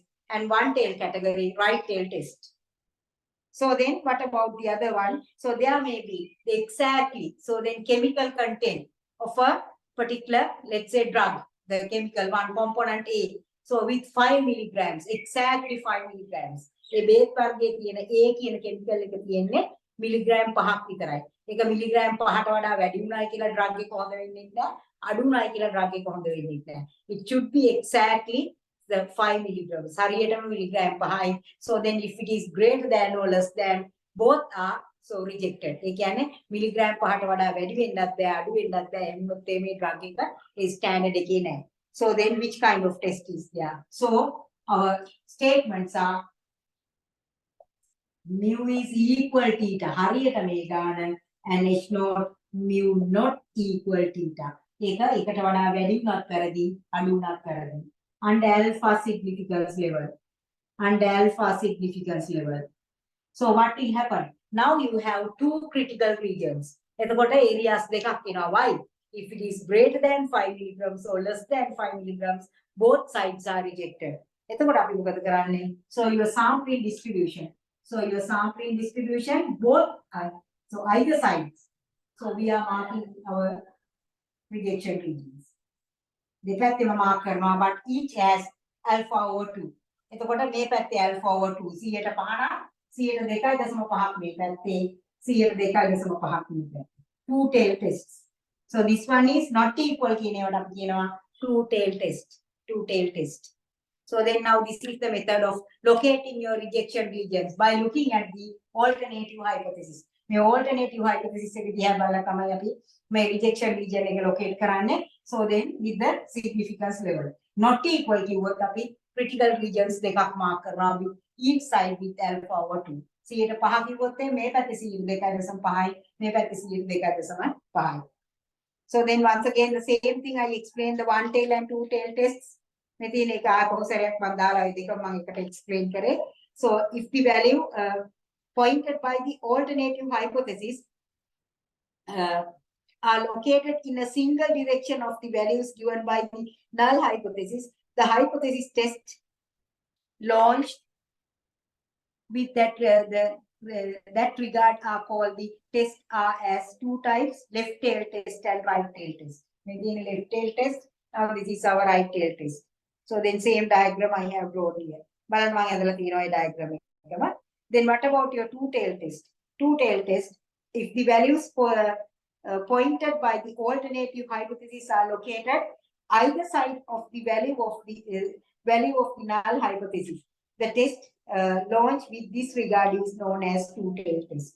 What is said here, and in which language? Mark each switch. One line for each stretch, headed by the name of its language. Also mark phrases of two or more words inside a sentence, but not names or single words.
English: And one tail category, right tail test. So then what about the other one? So there may be exactly. So then chemical content of a particular, let's say drug, the chemical one component A. So with 5 milligrams, exactly 5 milligrams. A base
Sinhala: වර්ගයේ තියෙන A කියන chemical එක තියෙන්නේ මිලිග්‍රෑම් 5ක් විතරයි. ඒක මිලිග්‍රෑම් 5ට වඩා වැඩි වුණායි කියලා drug එක හොඳ වෙන්නේ නැහැ. අඩු වුණායි කියලා drug එක හොඳ වෙන්නේ නැහැ.
English: It should be exactly the 5 milligrams.
Sinhala: හරියටම මිලිග්‍රෑම් 5යි.
English: So then if it is greater than or less than, both are so rejected.
Sinhala: ඒ කියන්නේ මිලිග්‍රෑම් 5ට වඩා වැඩි වෙන්නත් බෑ අඩු වෙන්නත් බෑ. එන්නොත් මේ drug එක ඒ standard එකේ නැහැ.
English: So then which kind of test is there? So our statements are mu is equal theta.
Sinhala: හරියට මේ ගාන
English: and H naught mu not equal theta.
Sinhala: ඒක එකට වඩා වැඩි වුණත් වැරදි අඩු වුණත් වැරදි.
English: And alpha significance level. And alpha significance level. So what will happen? Now you have two critical regions.
Sinhala: එතකොට areas දෙකක් වෙනවා.
English: Why? If it is greater than 5 milligrams or less than 5 milligrams, both sides are rejected.
Sinhala: එතකොට අපි මොකද කරන්නේ?
English: So your sampling distribution. So your sampling distribution, both are, so either sides. So we are marking our rejection regions. දෙපැත්තෙම mark කරනවා but each has alpha over 2.
Sinhala: එතකොට මේ පැත්තේ
English: alpha over 2
Sinhala: 100ට 5 නම් 102.5ක් මේ පැත්තේ 102.5ක් මේ පැත්තේ.
English: Two tail tests. So this one is not equal
Sinhala: කියන ඒවට අපි කියනවා
English: two tail test. Two tail test. So then now this is the method of locating your rejection regions by looking at the alternative hypothesis.
Sinhala: මේ
English: alternative hypothesis
Sinhala: එක දිහා බලලා තමයි අපි මේ
English: rejection region
Sinhala: එක locate කරන්නේ.
English: So then with the significance level. Not equal
Sinhala: කිව්වොත් අපි
English: critical regions දෙකක් mark කරනවා with each side with alpha over 2.
Sinhala: 105 කිව්වොත් මේ පැත්තේ 2.5යි මේ පැත්තේ 2.5යි.
English: So then once again the same thing I explained the one tail and two tail tests.
Sinhala: මේ තියෙන එක ආපහු සැරයක් මම දාලා ඒ දෙකම මම එකට explain කරේ.
English: So if the value pointed by the alternative hypothesis are located in a single direction of the values given by the null hypothesis, the hypothesis test launched with that regard are called the tests are as two types, left tail test and right tail test. Maybe in left tail test, now this is our right tail test. So then same diagram I have drawn here.
Sinhala: බලන්න මම ඇදලා තියෙනවා ඒ diagram එකම.
English: Then what about your two tail test? Two tail test, if the values pointed by the alternative hypothesis are located either side of the value of the null hypothesis, the test launched with this regard is known as two tail test.